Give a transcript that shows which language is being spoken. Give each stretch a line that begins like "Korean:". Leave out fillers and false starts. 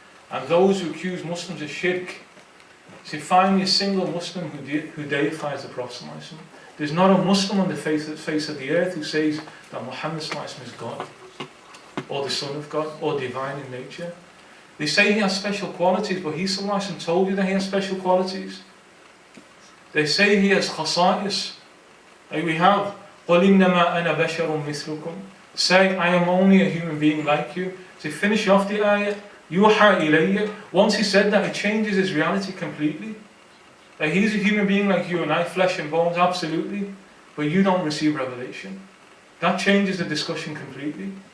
English: And those who accuse Muslims of shirk, see, find me a single Muslim who deifies the Prophet. There's not a Muslim on the face of the earth who says that Muhammad is God, or the Son of God, or divine in nature. They say he has special qualities, but he told you that he has special qualities. They say he has khasa'is. Like we have,
Arabic: قُلْ إِنَّمَا أَنَا بَشَرٌ مِثْلُكُمْ.
English: Say, I am only a human being like you. So finish off the ayah.
Arabic: يُوحَى إِلَيَّ.
English: Once he said that, it changes his reality completely. That he's a human being like you and I, flesh and bones, absolutely. But you don't receive revelation. That changes the discussion completely.